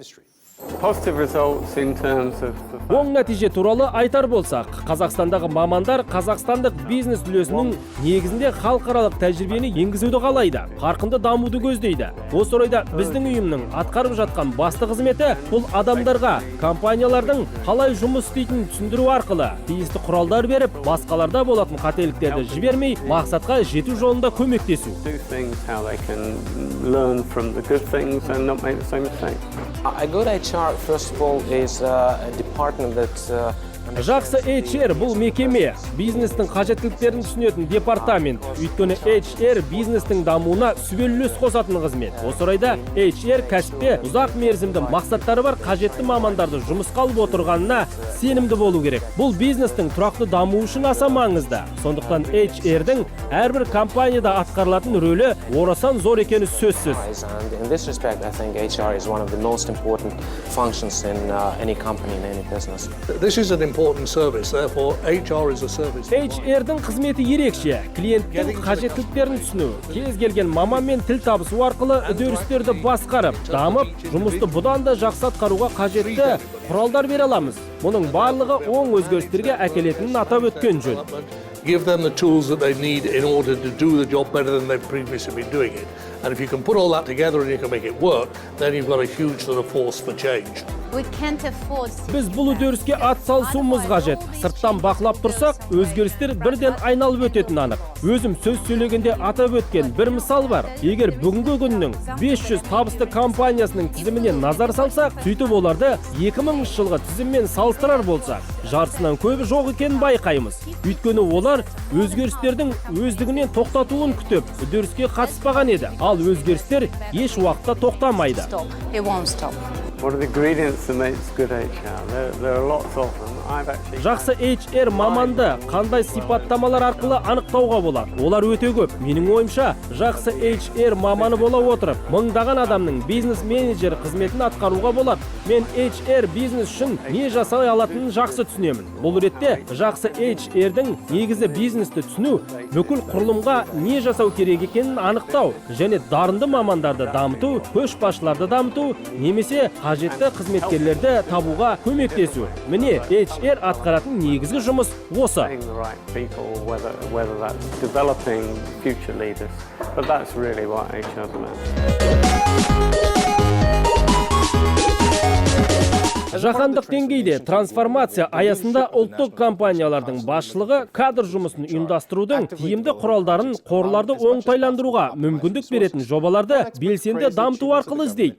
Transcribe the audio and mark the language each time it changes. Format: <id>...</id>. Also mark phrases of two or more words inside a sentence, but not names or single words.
<kk>Оң нәтиже туралы айтар болсақ, Қазақстандағы мамандар қазақстандық бизнес үлесінің негізінде халықаралық тәжірибені енгізуді қалайды, қарқынды дамуды көздейді. Осы орайда біздің ұйымның атқарып жатқан басты қызметі бұл адамдарға компаниялардың қалай жұмыс істейтінін түсіндіру арқылы тиісті құралдар беріп, басқаларда болатын қателіктерді жібермей, мақсатқа жету жолында көмектесу.</kk> <en>First of all, is a department that</en> <kk>Жақсы HR бұл мекеме, бизнестің қажеттіліктерін түсінетін департамент. Өйткені HR бизнестің дамуына сүбелі үлес қосатын қызмет. Осы орайда HR кәсіпте ұзақ мерзімді мақсаттары бар қажетті мамандарды жұмысқа алып отырғанына сенімді болу керек. Бұл бизнестің тұрақты дамуы үшін аса маңызды. Сондықтан HR-дің әрбір компанияда атқарылатын рөлі орасан зор екені сөзсіз.</kk> <en>in this respect, I think HR is one of the most important functions in any company, in any business. This is an important service, therefore HR is a service.</en> <kk>HR-дің қызметі ерекше, клиенттің қажеттіліктерін түсіну, кез келген маманмен тіл табысу арқылы үдерістерді басқарып, дамып, жұмысты бұдан да жақсы атқаруға қажетті құралдар бере аламыз. Мұның барлығы оң өзгерістерге әкелетінін атап өткен жөн.</kk> <en>Give them the tools that they need in order to do the job better than they've previously been doing it. And if you can put all that together and you can make it work, then you've got a huge sort of force for change.</en> <kk>Біз бұл үдеріске атсалысуымыз қажет. Сырттан бақылап тұрсақ, өзгерістер бірден айналып өтетін анық. Өзім сөз сөйлегенде атап өткен бір мысал бар. Егер бүгінгі күннің 500 табысты компаниясының тізіміне назар салсақ, сөйтіп оларды 2000 жылғы тізіммен салыстырар болсақ, жартысынан көбі жоқ екенін байқаймыз. Өйткені олар өзгерістердің өздігінен тоқтатуын күтіп, үдеріске қатыспаған еді. Ал өзгерістер еш уақытта тоқтамайды.</kk> <en>What are the ingredients that makes good HR? There are lots of them. I've actually...</en> <kk>Жақсы HR маманды қандай сипаттамалар арқылы анықтауға болады? Олар өте көп. Менің ойымша, жақсы HR маманы бола отырып, мыңдаған адамның бизнес-менеджер қызметін атқаруға болады. Мен HR бизнес үшін не жасай алатынын жақсы түсінемін. Бұл ретте, жақсы HR-дің негізі бизнесті түсіну, бүкіл құрылымға не жасау керек екенін анықтау, және дарынды мамандарды дамыту, көшбасшыларды дамыту, немесе қажетті қызметкерлерді табуға көмектесу. Міне, HR атқаратын негізгі жұмыс осы.</kk> <en>The right people, whether that's developing future leaders. But that's really what HR is about.</en> <kk>Жаһандық деңгейде трансформация аясында ұлттық компаниялардың басшылығы кадр жұмысын ұйымдастырудың тиімді құралдарын қорларды оңтайландыруға мүмкіндік беретін жобаларды белсенді дамыту арқылы іздейді.</kk>